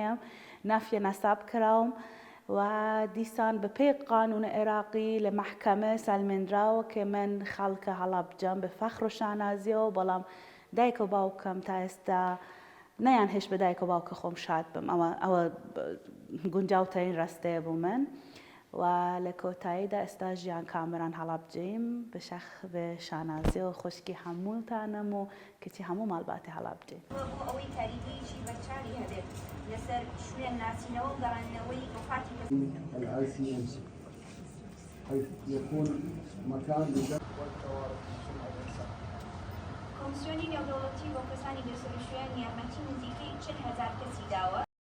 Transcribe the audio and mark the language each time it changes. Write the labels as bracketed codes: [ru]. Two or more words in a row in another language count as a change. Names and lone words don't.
[ckb] ئەم نافیە نەساب کراوم و دیسان بە پێی قانون عێراقی لە محکەمە سەلمێنراوە کە من خەڵکە هەڵابجەم بە فەخر و شانازیەوە بەڵام دایک و باوکەم تا ئێستا نەیان هێش بە دایک و باوکە خۆم شاد بم ئەوە گونجاوترین ڕستەیە بوو من و لە کۆتاییدا ئێستا ژیان کامران هەڵابجەیم بە شانازیەوە خوشکی هەمووتانم و کچی هەموو ماڵباتی هەڵابجەین. ئەوەی تاریخیشی بەرچاوی هەبێت لەسەر شوێن ناسینەوە و گەڕاندنەوەی وفاتی [ar] الICMC حيث يكون مكان لجمع [ckb] کۆمسیۆنی نێودەوڵەتی بۆ کەسانی بێسەر شوێن یارمەتی نزیکەی 40,000 کەسی داوە